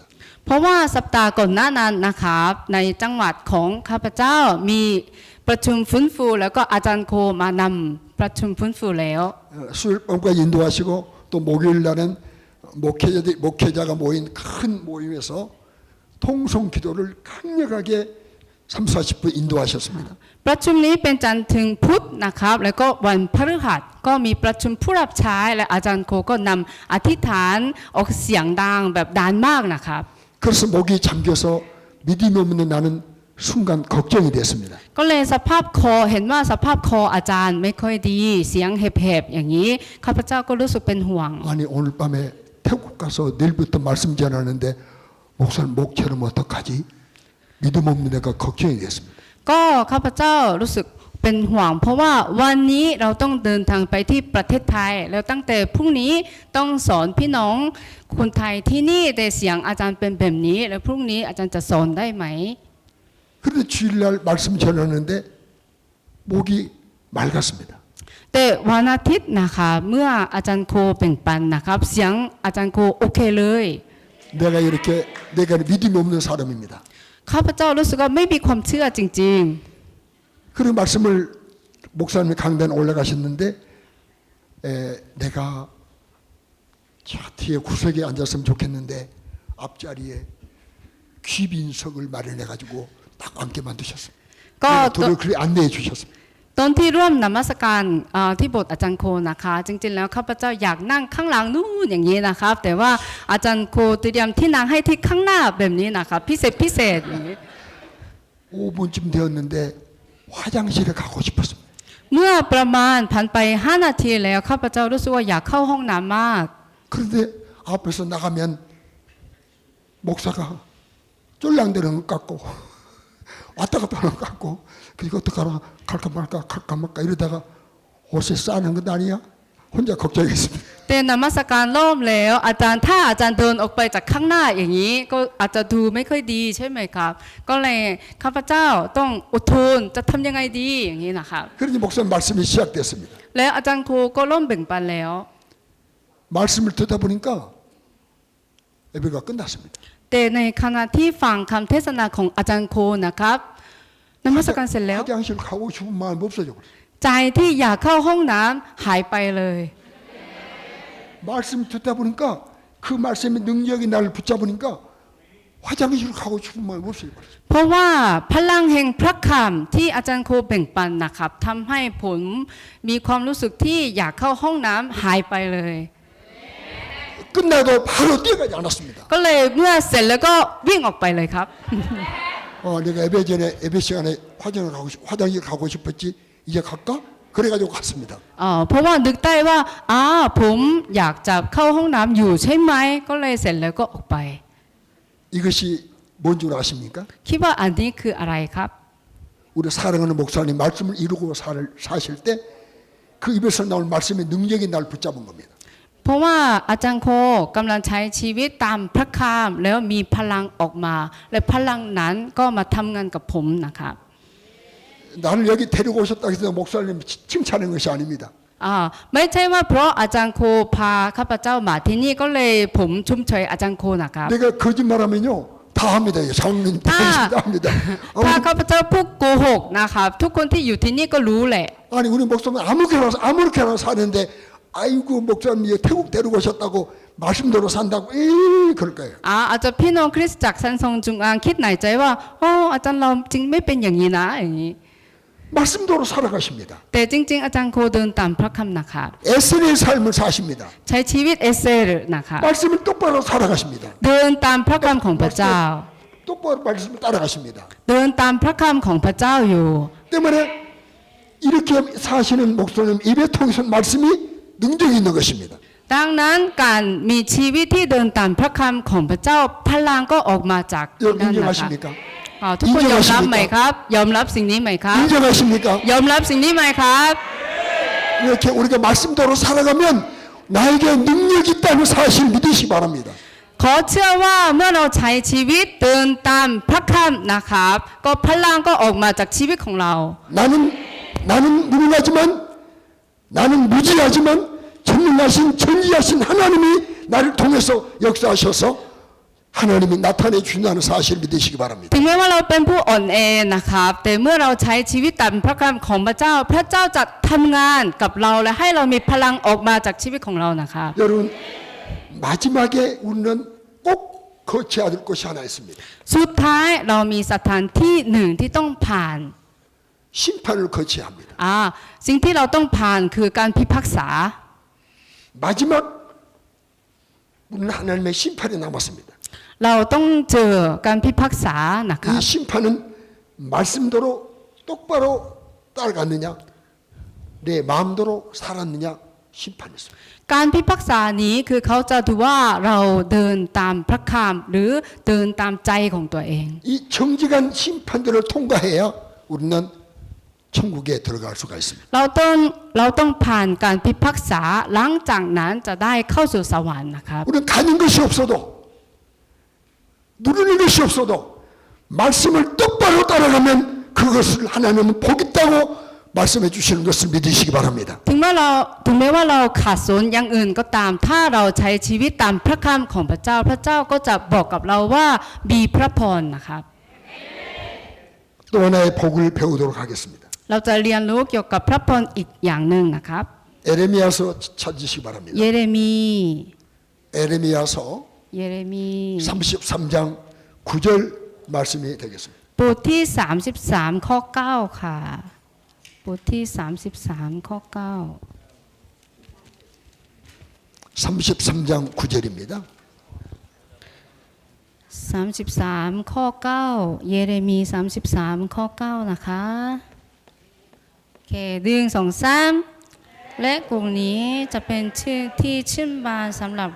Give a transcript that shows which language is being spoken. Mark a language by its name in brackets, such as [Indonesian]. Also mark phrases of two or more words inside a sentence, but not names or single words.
[Thai] เพราะว่าสัปดาห์ก่อนหน้านั้นนะครับในจังหวัดของข้าพเจ้ามีประชุมฟื้นฟูแล้วก็อาจารย์โคมานำประชุมฟื้นฟูแล้ว [Korean] 수요일밤과 인도하시고 또 목요일 날은 목회자가 모인 큰 모임에서 통성 기도를 강력하게 30-40분 인도하셨습니다. [Thai] ประชุมนี้เป็นจันทร์ถึงพุธนะครับแล้วก็วันพฤหัสก็มีประชุมผู้รับใช้และอาจารย์โคก็นำอธิษฐานออกเสียงดังแบบดังมากนะครับ [Korean] 그래서 목이 잠겨서 믿음이 없는 나는 순간 걱정이 됐습니다. [Thai] ก็เลยสภาพคอเห็นว่าสภาพคออาจารย์ไม่ค่อยดีเสียงแหบๆอย่างนี้ข้าพเจ้าก็รู้สึกเป็นห่วง [Korean] 아니 오늘 밤에 태국 가서 내일부터 말씀 전하는데 목사님 목처럼 어떡하지? 믿음 없는 애가 걱정이 됐습니다. [Thai] ก็ข้าพเจ้ารู้สึกเป็นห่วง เพราะว่าวันนี้เราต้องเดินทางไปที่ประเทศไทย แล้วตั้งแต่พรุ่งนี้ต้องสอนพี่น้องคนไทยที่นี่แต่เสียงอาจารย์เป็นแบบนี้ แล้วพรุ่งนี้อาจารย์จะสอนได้ไหม [Korean] 그런데 주일날 말씀 전하는데 목이 맑았습니다. [Thai] แต่วันอาทิตย์นะคะเมื่ออาจารย์โคแบ่งปันนะครับเสียงอาจารย์โคโอเคเลย [Korean] 내가 이렇게 내가 믿음이 없는 사람입니다. [Thai] ข้าพเจ้ารู้สึกว่าไม่มีความเชื่อจริง [Korean] 그런 말씀을 목사님이 강단에 올라가셨는데 내가 저 뒤에 구석에 앉았으면 좋겠는데 앞자리에 귀빈석을 마련해 가지고 딱 앉게 만드셨어요. [Thai] ๆ ก็ [Korean] 도를 그렇게 안내해 주셨습니다. [Thai] ตอนที่ร่วมนมัสการที่โบสถ์อาจารย์โคนะคะจริงๆแล้วข้าพเจ้าอยากนั่งข้างหลังนู่นอย่างนี้นะครับแต่ว่าอาจารย์โคเตรียมที่นั่งให้ที่ข้างหน้าแบบนี้นะครับพิเศษอย่างนี้ [Korean] 5분쯤 되었는데 화장실에 가고 싶었습니다. [Thai] เมื่อประมาณผ่านไป5นาทีแล้วข้าพเจ้ารู้สึกว่าอยากเข้าห้องน้ำมาก [Korean] 그런데 앞에서 나가면 목사가 쫄랑대는 것 같고 왔다 갔다 하는 것 같고 그리고 어떡하나 갈까 말까 이러다가 옷에 싸는 것 아니야? 혼자 걱정했습니다. [Thai] แต่นมัสการเริ่มแล้วอาจารย์ถ้าอาจารย์เดินออกไปจากข้างหน้าอย่างนี้ก็อาจจะดูไม่ค่อยดีใช่ไหมครับก็เลยข้าพเจ้าต้องอดทนจะทำยังไงดีอย่างนี้นะครับ [Korean] 그러니 목사님 말씀이 시작됐습니다. [Thai] แล้วอาจารย์โคก็เริ่มแบ่งปันแล้ว [Korean] 말씀을 듣다 보니까 예배가 끝났습니다. [Thai] แต่ในขณะที่ฟังคำเทศนาของอาจารย์โคนะครับนมัสการเสร็จแล้ว [Korean] 화장실 가고 싶은 마음이 없어져 버렸어요. [Thai] ใจที่อยากเข้าห้องน้ำหายไปเลย [Korean] 말씀 듣다 보니까 그 말씀의 능력이 나를 붙잡으니까 화장실 가고 싶은 마음이 없어져 버렸어요. [Thai] เพราะว่าพลังแห่งพระคำที่อาจารย์โคแบ่งปันนะครับทำให้ผมมีความรู้สึกที่อยากเข้าห้องน้ำหายไปเลย [Korean] 끝나도 바로 뛰어가지 않았습니다. [Thai] ก็เลยเมื่อเสร็จแล้วก็วิ่งออกไปเลยครับ [Korean] 내가 예배 시간에 화장실 가고 싶었지 이제 갈까? 그래가지고 갔습니다. [Thai] เพราะว่านึกได้ว่าผมอยากจะเข้าห้องน้ำอยู่ใช่ไหมก็เลยเสร็จแล้วก็ออกไป [Korean] 이것이 뭔 줄 아십니까? [Thai] คิดว่าอันนี้คืออะไรครับ [Korean] 우리 사랑하는 목사님 말씀을 이루고 사실 때 그 입에서 나올 말씀의 능력이 날 붙잡은 겁니다. [Thai] เพราะว่าอาจารย์โคกำลังใช้ชีวิตตามพระคำแล้วมีพลังออกมา และพลังนั้นก็มาทำงานกับผมนะครับ [Korean] 나를 여기 데리고 오셨다고 해서 목사님 칭찬하는 것이 아닙니다. [Thai] ไม่ใช่ว่าเพราะอาจารย์โคพาข้าพเจ้ามาที่นี่ก็เลยผมชุ่มเฉยอาจารย์โคนะครับ [Korean] 내가 거짓말하면요 다 합니다. 장로님 다 합니다. [Thai] ถ้าข้าพเจ้าพูดโกหกนะครับทุกคนที่อยู่ที่นี่ก็รู้แหละ [Korean] 아니 우리 목사님 아무렇게나 사는데 아이고 목사님 태국 데리고 오셨다고 말씀대로 산다고 그럴 거예요. [Thai] อาจจะพี่น้องคริสตจักรซันซงจุงอางคิดในใจว่าอาจารย์เราจริงไม่เป็นอย่างนี้นะอย่างนี้ [Korean] 말씀대로 살아가십니다. [Thai] แต่จริงๆอาจารย์โคเดินตามพระคำนะครับ [Korean] 에스겔의 삶을 사십니다. [Thai] ใช้ชีวิตเอเซอร์นะครับ [Korean] 말씀을 똑바로 살아가십니다. [Thai] เดินตามพระคำของพระเจ้า [Korean] 똑바로 말씀을 따라가십니다. [Thai] เดินตามพระคำของพระเจ้าอยู่ [Korean] 때문에 이렇게 사시는 목사님 입에 통해서 말씀이 능력이 있는 것입니다. [Thai] ดังนั้นการมีชีวิตที่เดินตามพระคำของพระเจ้าพลังก็ออกมาจาก [Korean] 여러분 [Thai] นั่นนะคะ [Korean] 인정하십니까? [Thai] ทุกคนยอมรับไหมครับยอมรับสิ่งนี้ไหมครับ [Korean] 인정하십니까? [Thai] ยอมรับสิ่งนี้ไหมครับ [Korean] 이렇게 우리가 말씀대로 살아가면 나에게 능력이 있다는 사실 믿으시기 바랍니다. [Thai] ขอเชื่อว่าเมื่อเราใช้ชีวิตเดินตามพระคำนะครับก็พลังก็ออกมาจากชีวิตของเรา [Korean] 나는 무능하지만 나는 무지하지만 전능하신 전지하신 하나님이 나를 통해서 역사하셔서 하나님이 나타내 주신다는 사실 믿으시기 바랍니다. [Thai] ถึงแม้ว่าเราเป็นผู้อ่อนแอนะครับแต่เมื่อเราใช้ชีวิตตามพระคำของพระเจ้าพระเจ้าจะทำงานกับเราและให้เรามีพลังออกมาจากชีวิตของเรานะครับ [Korean] 여러분 마지막에 우리는 꼭 거쳐야 될 것이 하나 있습니다. [Thai] สุดท้ายเรามีสถานที่หนึ่งที่ต้องผ่าน [Korean] 심판을 거쳐야 합니다. [Thai] สิ่งที่เราต้องผ่านคือการพิพากษา [Korean] 마지막 우리는 하나님의 심판이 남았습니다. [Thai] เราต้องเจอการพิพากษานะครั [Korean] 이 [Thai] บ [Korean] 심판은 말씀대로 똑바로 따라갔느냐, 내 마음대로 살았느냐 심판이 있습니다. [Thai] การพิพากษานี้คือเขาจะดูว่าเราเดินตามพระคำหรือเดินตามใจของตัวเอง [Korean] 이 정직한 심판들을 통과해야 우리는 천국에 들어갈 수가 있습니다. [Thai] เราต้องผ่านการพิพากษาหลังจากนั้นจะได้เข้าสู่สวรรค์นะครับ [Korean] 우리는 가진 것이 없어도 누리는 것이 없어도 말씀을 똑바로 따라가면 그것을 하나님은 복 있다고 말씀해 주시는 것을 믿으시기 바랍니다. [Thai] ถึงแม้ว่าเราขาดสนอย่างอื่นก็ตามถ้าเราใช้ชีวิตตามพระคำของพระเจ้าพระเจ้าก็จะบอกกับเราว่ามีพระพรนะครับ [Korean] 또 하나의 복을 배우도록 하겠습니다. [Thai] เราจะเรียนรู้เกี่ยวกับพระพรอีกอย่างหนึ่งนะครับ [Korean] 에레미야서 찾으시기 바랍니다. [Thai] เยเรมี [Korean] 에레미야서 33장 9절 말씀이 되겠습니다. [Thai] บทที่33ข้อ9ค่ะบทที่33ข้อ9 [Korean] 33장 9절입니다. [Thai] 33 ข้อ9เยเรมี33ข้อ9นะคะโอเค1 2 3และกลุ่มนี้จะเป็นชื่อที่ชื่นบานสำหรับ